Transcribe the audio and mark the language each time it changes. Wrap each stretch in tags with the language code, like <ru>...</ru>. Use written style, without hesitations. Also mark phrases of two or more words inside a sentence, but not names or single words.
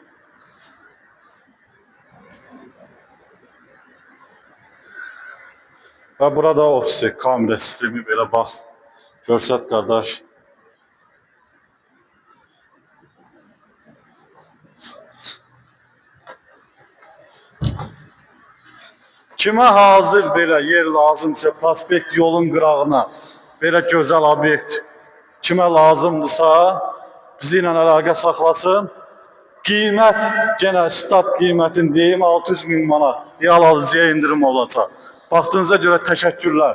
<tr>Ve burada ofisi, kamera sistemi böyle bak.</tr> <az>Görsət kardeş. Kime hazır belə yer lazımsa, prospekt yolun qırağına belə gözəl obyekt kime lazımdırsa bizimlə əlaqə saxlasın. Qiymət, genel start qiymətini deyim, 600.000 manat. Real alıcıya indirim olacaq. Baxdığınıza görə təşəkkürlər.</az>